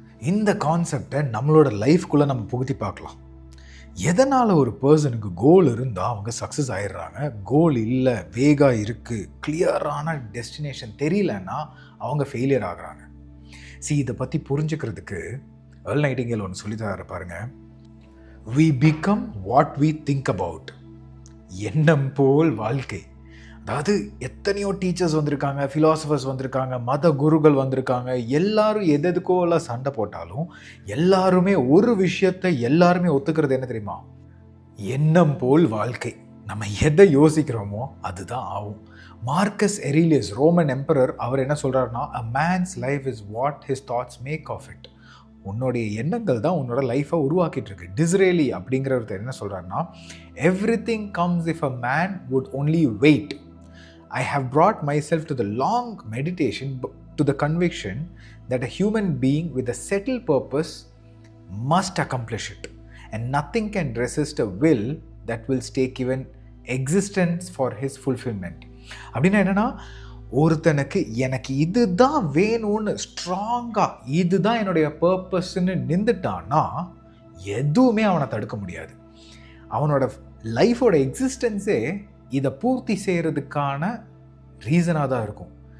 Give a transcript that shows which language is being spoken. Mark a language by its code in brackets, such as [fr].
[ta] இந்த கான்செப்டை நம்மளோட லைஃப்குள்ளே நம்ம புகுத்தி பார்க்கலாம். எதனால் ஒரு பர்சனுக்கு கோல் இருந்தால் அவங்க சக்ஸஸ் ஆகிடுறாங்க, கோல் இல்லை, வேகாக இருக்குது, கிளியரான டெஸ்டினேஷன் தெரியலன்னா அவங்க ஃபெயிலியர் ஆகுறாங்க. இதை பற்றி புரிஞ்சுக்கிறதுக்கு ஏர்ல் நைட்டிங்கேல் ஒன்று சொல்லி தர பாருங்க. [en] We become what we think about. [ta] எண்ணம் போல் வாழ்க்கை. அதாவது எத்தனையோ டீச்சர்ஸ் வந்திருக்காங்க, ஃபிலாசபர்ஸ் வந்திருக்காங்க, மத குருகள் வந்திருக்காங்க, எல்லாரும் எதுக்கோ எல்லாம் சண்டை போட்டாலும் எல்லாருமே ஒரு விஷயத்தை எல்லாருமே ஒத்துக்கிறது என்ன தெரியுமா? எண்ணம் போல் வாழ்க்கை. நம்ம எதை யோசிக்கிறோமோ அதுதான் ஆகும். மார்க்கஸ் எரீலியஸ், ரோமன் எம்பரர், அவர் என்ன சொல்கிறாருன்னா, [en] a man's life is what his thoughts make of it. [ta] உன்னுடைய எண்ணங்கள் தான் உன்னோட லைஃப்பை உருவாக்கிட்டு இருக்கு. டிஸ்ரேலி அப்படிங்கிறவர் என்ன சொல்கிறாருன்னா, [en] Everything comes if a man would only wait. I have brought myself to the long meditation to the conviction that a human being with a settled purpose must accomplish it, and nothing can resist a will that will stay given existence for his fulfillment. [ta] அப்படின்னா என்னன்னா, ஒருத்தனுக்கு எனக்கு இதுதான் வேணும்னு ஸ்ட்ராங்காக இதுதான் என்னுடைய பர்பஸ்ன்னு நின்றுட்டான்னா எதுவுமே அவனை தடுக்க முடியாது. அவனோட லைஃபோட எக்ஸிஸ்டன்ஸே இதை பூர்த்தி செய்கிறதுக்கான ரீசனாக தான் இருக்கும்.